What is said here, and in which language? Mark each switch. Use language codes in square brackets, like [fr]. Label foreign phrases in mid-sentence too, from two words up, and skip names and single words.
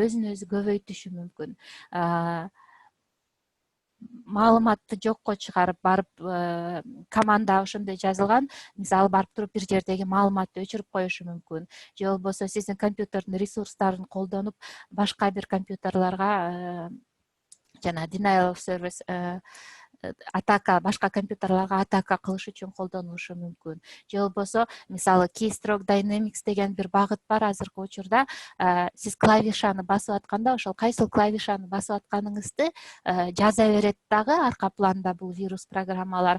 [ky] Өзүн өзү көбөйтүшү мүмкүн. Маалыматты жокко чыгарып барып, команда ошондой жазылган, мисалы барып туруп бир жердеги маалыматты өчүрүп коюшу мүмкүн. Же болбосо сиздин компьютердин ресурстарын колдонуп башка бир компьютерларга жана [en] denial of service [ky] атака, башка компьютерларга атака кылыш үчүн колдонулушу мүмкүн. Же болбосо, мисалы, [en] Keystroke Dynamics [ky] деген бир багыт бар азыркы учурда. Сиз клавишаны басып атканда, ошол кайсыл клавишаны басып атканыңызды жаза берет дагы арка планда бул вирус программалар.